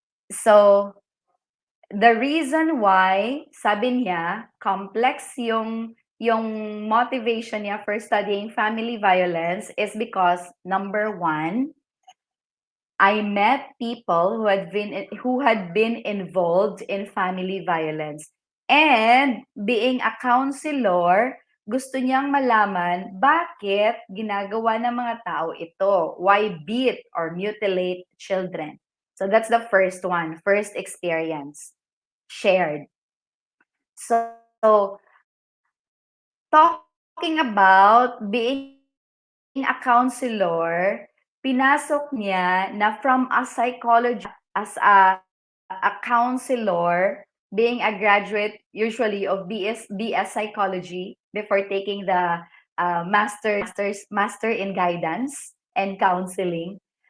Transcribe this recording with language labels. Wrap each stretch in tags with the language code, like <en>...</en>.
<en>So, the reason why,</en> <tl>sabi niya,</tl> <en>complex yung motivation niya for studying family violence is because, number one, I met people who had been involved in family violence. And being a counselor,</en> <tl>gusto niyang malaman bakit ginagawa ng mga tao ito.</tl> <en>Why beat or mutilate children? So that's the first one, first experience shared. So, talking about being a counselor,</en> <tl>pinasok niya na</tl> <en>from a psychologist as a counselor, being a graduate usually of BS psychology before taking the master in guidance and counseling.</en>